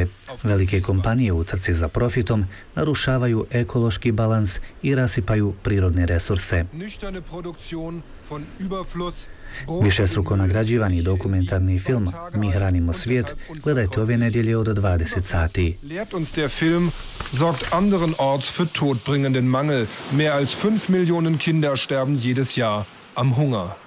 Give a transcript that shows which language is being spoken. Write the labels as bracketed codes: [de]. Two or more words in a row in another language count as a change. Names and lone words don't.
[bs] Velike kompanije u trci za profitom narušavaju ekološki balans i rasipaju prirodne resurse. Višestruko nagrađivani dokumentarni film Mi hranimo svijet gledajte ove nedjelje od 20 sati. [de] Lehrt uns der Film, sorgt anderenorts für todbringenden Mangel. Mehr als 5 Millionen Kinder sterben jedes Jahr am Hunger.